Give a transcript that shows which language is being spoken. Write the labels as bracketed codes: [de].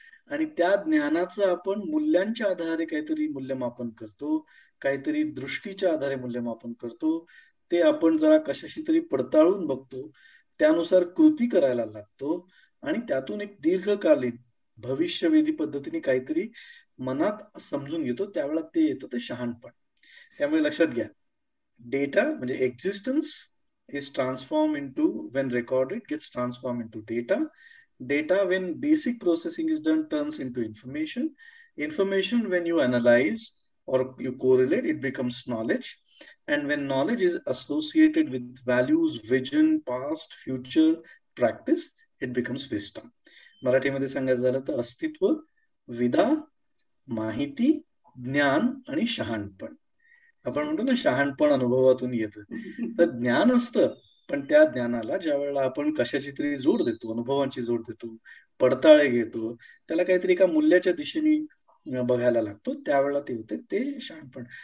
[mr] आणि त्या ज्ञानाचं आपण मूल्यांच्या आधारे काहीतरी मूल्यमापन करतो, काहीतरी दृष्टीच्या आधारे मूल्यमापन करतो, ते आपण जरा कशाशी तरी पडताळून बघतो, त्यानुसार कृती करायला लागतो आणि त्यातून एक दीर्घकालीन भविष्यवेधी पद्धतीने काहीतरी मनात समजून घेतो, त्यावेळेला ते येतं ते शहाणपण. त्यामुळे लक्षात घ्या, डेटा म्हणजे existence [en] is transformed into, when recorded, gets transformed into data. Data, when basic processing is done, turns into information. Information, when you analyze or you correlate, it becomes knowledge. And when knowledge is associated with values, vision, past, future, practice, it becomes wisdom. [mr] मराठीमध्ये सांगायचं झालं तर अस्तित्व, विदा, माहिती, ज्ञान आणि शहाणपण. आपण म्हणतो ना शहाणपण अनुभवातून येतं, तर ज्ञान असतं पण त्या ज्ञानाला ज्या वेळेला आपण कशाची तरी जोड देतो, अनुभवांची जोड देतो, पडताळे घेतो, त्याला काहीतरी एका मूल्याच्या दिशेने बघायला लागतो, त्यावेळेला ते होते ते शहाणपण.